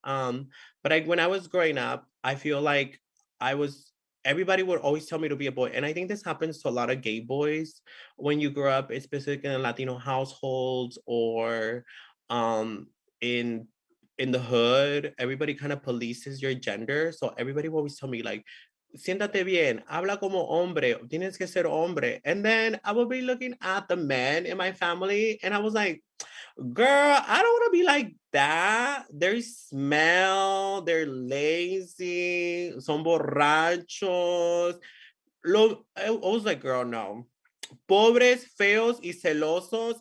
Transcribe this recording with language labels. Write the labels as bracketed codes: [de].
[en] But when I was growing up, I feel like I was everybody would always tell me to be a boy. And I think this happens to a lot of gay boys when you grow up, especially in Latino households or um in in the hood. Everybody kind of polices your gender. So everybody will always tell me like, [es] siéntate bien, habla como hombre, tienes que ser hombre. [en] And then I would be looking at the men in my family and I was like, girl, I don't want to be like that. They smell, they're lazy, [es] son borrachos. [en] I was like, girl, no. [es] Pobres, feos y celosos.